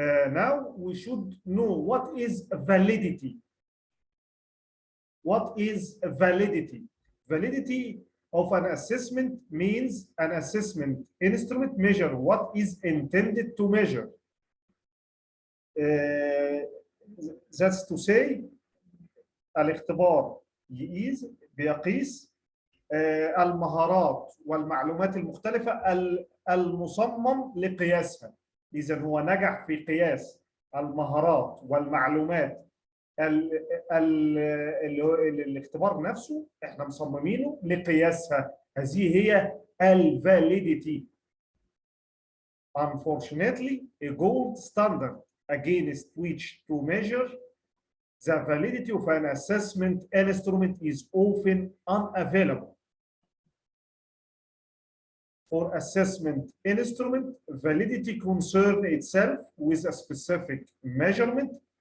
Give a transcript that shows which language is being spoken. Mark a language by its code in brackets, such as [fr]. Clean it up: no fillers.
[en] Now we should know what is validity. What is validity? Validity of an assessment means an assessment instrument measure what is intended to measure. That's to say, [ar] الاختبار بيقيس المهارات والمعلومات المختلفة المصمم لقياسها. إذا هو نجح في قياس المهارات والمعلومات الاختبار نفسه احنا مصممينه لقياسها. هذه هي validity. [en] Unfortunately, a gold standard against which to measure the validity of an assessment instrument is often unavailable. For assessment instrument, validity concerns itself with a specific measurement